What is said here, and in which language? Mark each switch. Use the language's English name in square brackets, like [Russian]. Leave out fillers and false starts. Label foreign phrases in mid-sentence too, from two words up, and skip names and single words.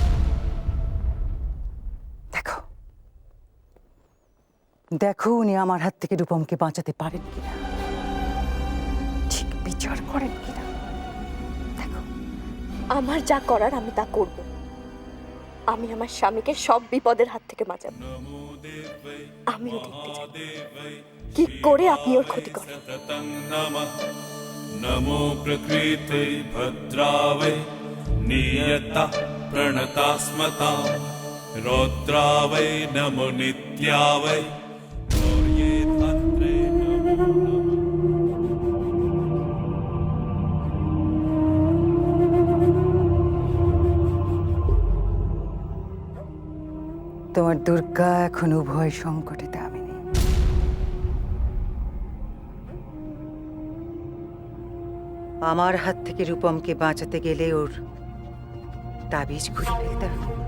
[Bangla] দেখো, দেখো উনি আমার হাত থেকে রূপমকে বাঁচাতে পারেন কিনা, ঠিক বিচার করেন কিনা। দেখো, আমার যা করার আমি তা করব। আমি আমার স্বামীকে সব বিপদের হাত থেকে বাঁচাবো। আমিও দেখতে চাই কি করে আপনি ওর ক্ষতি করেন। [Sanskrit] सततं नमः नमो प्रकृते भद्रावै नियता प्रणतास्मतां रौद्रावै नमो नित्यावै गौर्ये भद्रे नमो [Bangla] তোমার দুর্গা এখন উভয় সংকটে দামিনী। আমার হাত থেকে রূপমকে বাঁচাতে গেলে ওর তাবিজ খুলে ফেলতে হবে।